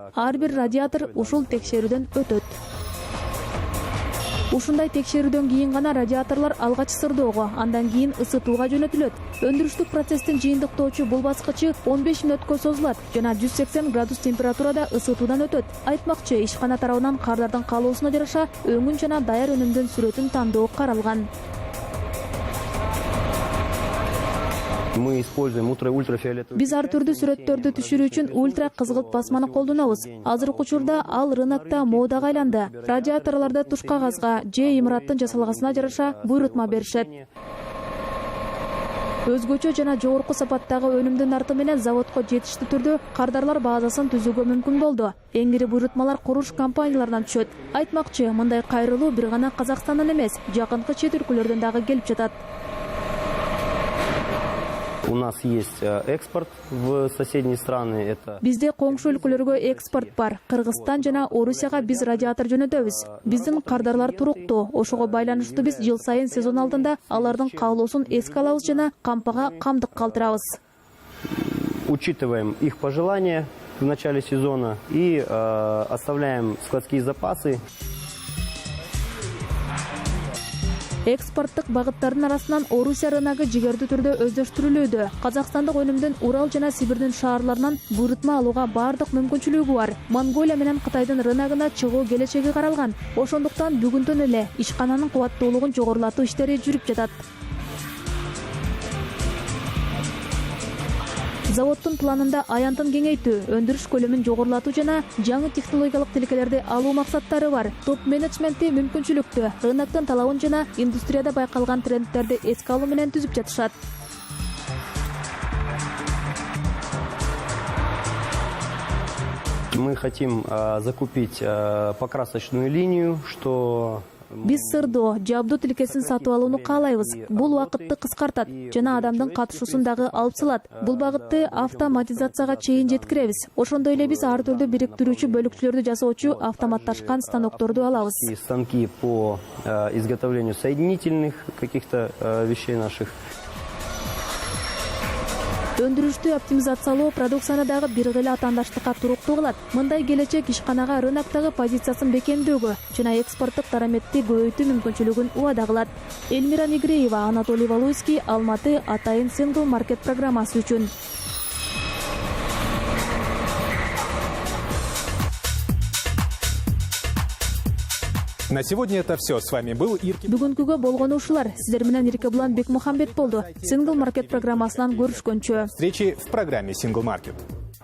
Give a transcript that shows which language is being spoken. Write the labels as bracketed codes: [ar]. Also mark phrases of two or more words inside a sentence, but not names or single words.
[ky] Ар бир радиатор ушул текшерүүдөн өтөт. Ушундай текшерүүдөн кийин гана радиаторлор алгач сырдоого, андан кийин ысытууга жөнөтүлөт. Өндүрүштүк процесстин жыйынтыктоочу бул баскычы 15 мүнөткө созулат жана 180 градус температурада ысытуудан өтөт. Айтмакчы, ишкана тарабынан кардардын калуусуна жараша өңүн жана даяр өнүмдүн сүрөтүн тандоо каралган. [ru] Мы используем ультрафиолетовый. [ky] Биз ар түрдүү сүрөттөрдү түшүрүү үчүн ультра кызгылт басманы колдонобуз. Азыркы учурда ал рынокто модага айланды. Радиаторлордо туш кагазга же имараттын жасалгасына жараша буйрутма беришет. Өзгөчө жана жогорку сапаттагы өнүмдүн арты менен заводко жетиштүү түрдө кардарлар базасын түзүүгө мүмкүн болду. Эңири буйрутмалар куруш компанияларынан түшөт. Айтмакчы, мындай кайрылуу бир гана Казакстандан эмес, жакынкы чет өлкөлөрдөн дагы келип жатат. [ru] У нас есть экспорт в соседние страны. [ky] Бизде коңшу өлкөлөргө экспорт бар. Кыргызстан жана Орусияга биз радиатор жөнөтөбүз. Биздин кардарлар туруктуу. Ошого байланыштуу биз жыл сайын сезон алдында алардын каалоосун эске алабыз жана кампага камдык калтырабыз. [ru] Учитываем их пожелания в начале сезона и оставляем складские запасы. [ky] Экспорттук багыттардын арасынан Орусия рыногу жигердүү түрдө өздөштүрүлүүдө. Казакстандык өнүмдүн Урал жана Сибирдин шаарларынан буйрутма алууга бардык мүмкүнчүлүгү бар. Монголия менен Кытайдын рыногуна чыгуу келечеги каралган. Ошондуктан бүгүндөн эле ишкананын кубаттуулугун жогорулатуу иштери жүрүп жатат. Заводдун планында аянтын кеңейтүү, өндүрүш көлөмүн жогорулатуу жана жаңы технологиялык тилкелерди алуу максаттары бар. Топ менеджменти мүмкүнчүлүктү, рыноктун талабын жана индустрияда байкалган трендтерди эске алуу менен түзүп жатышат. [ru] Мы хотим закупить покрасочную линию, что... [ky] Биз сырдоо, жабдуу тилкесин сатып алууну каалайбыз. Бул убакытты кыскартат жана адамдын катышуусун дагы алып салат. Бул багытты автоматизацияга чейин жеткиребиз. Ошондой эле биз ар түрдүү бириктирүүчү бөлүкчүлөрдү жасоочу автоматташкан станокторду алабыз. [ru] Станки по изготовлению соединительных каких-то вещей наших. [ky] Өндүрүштү оптимизациялоо продукцияны дагы бир гыйла атаандаштыкка туруктуу кылат. Мындай келечек ишканага рыноктогу позициясын бекемдөөгө жана экспорттук дараметти көбөйтүү мүмкүнчүлүгүн убада кылат. Элмира Негреева, Анатолий Валуйский, Алматы, Атайын Single Market программасы үчүн. [ru] На сегодня это все. С вами был Ирки. [ky] Бүгүнкүгө болгону ушулар. Сиздер менен Иркебулан Бекмухамбет болду. Single Market программасынан көрүшкөнчө. [ru] Встречи в программе Single Market.